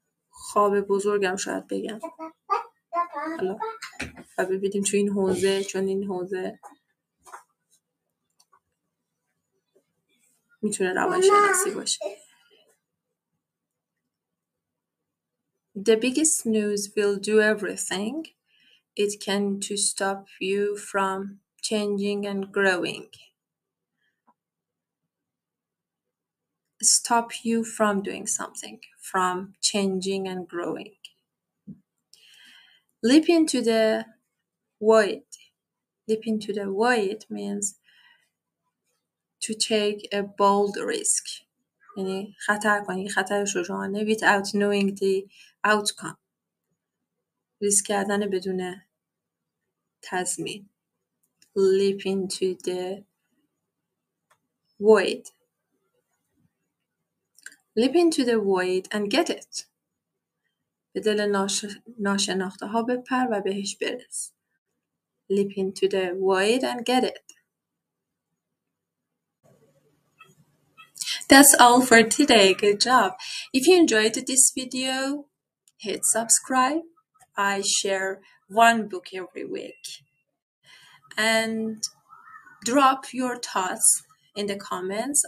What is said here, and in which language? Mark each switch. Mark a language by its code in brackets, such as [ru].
[fa] خواب بزرگم شاید بگم. حالا و ببینیم تو این حوزه، چون این حوزه میتونه روانشناسی باشه. [en] The biggest snooze will do everything it can to stop you from changing and growing. Stop you from doing something, from changing and growing. Leap into the void. Leap into the void means to take a bold risk. [fa] یعنی خطر کنی، خطر شجاعانه [en] without knowing the outcome. [fa] ریسک کردن بدون تضمین. [en] Leap into the void. Leap into the void and get it. [fa] به دل ناشناخته ها بپر و بهش برس. [en] Leap into the void and get it. That's all for today. Good job. If you enjoyed this video, hit subscribe. I share one book every week. And drop your thoughts in the comments.